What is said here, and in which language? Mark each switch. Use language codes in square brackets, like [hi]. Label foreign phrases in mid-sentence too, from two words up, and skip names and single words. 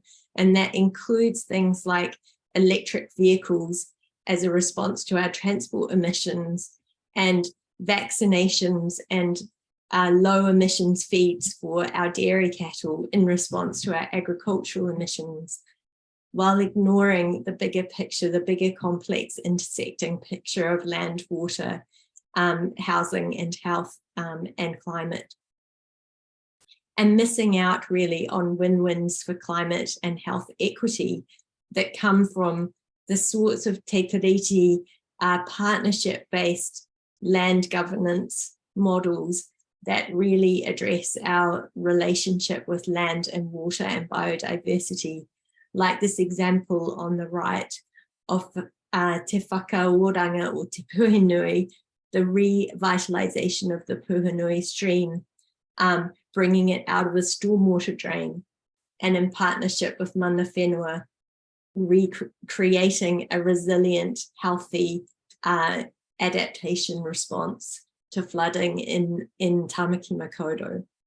[en] And that includes things like electric vehicles as a response to our transport emissions, and vaccinations and low emissions feeds for our dairy cattle in response to our agricultural emissions, while ignoring the bigger picture, the bigger complex intersecting picture of land, water, housing and health and climate. And missing out really on win-wins for climate and health equity that come from the sorts of [mi] te tiriti [en] partnership-based land governance models that really address our relationship with land and water and biodiversity, like this example on the right of [mi] te whakaoranga o te puhenui, [en] the revitalisation of the Puhonui stream, bringing it out of a stormwater drain, and in partnership with [mi] Mana Whenua, [en] recreating a resilient, healthy adaptation response to flooding in Tamaki Makaurau.